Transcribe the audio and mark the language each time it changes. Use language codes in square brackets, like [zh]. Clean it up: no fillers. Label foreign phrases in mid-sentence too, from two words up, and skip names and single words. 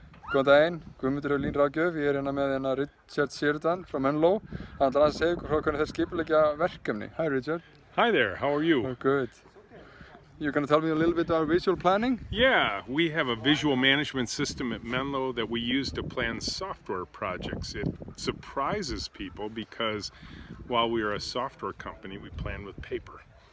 [is] Góðan daginn, Guðmundur Ráðgjöf, ég hérna með Richard Sheridan frá Menlo. Hann ætlar að segja ykkur frá hvernig þeir skipuleggja verkefni. [en] Hi Richard. Hi there, how are you? Oh, good. You're going to tell me a little bit about visual planning? Yeah, we have a visual management system at Menlo that we use to plan software projects. It surprises people because while we are a software company, we plan with paper.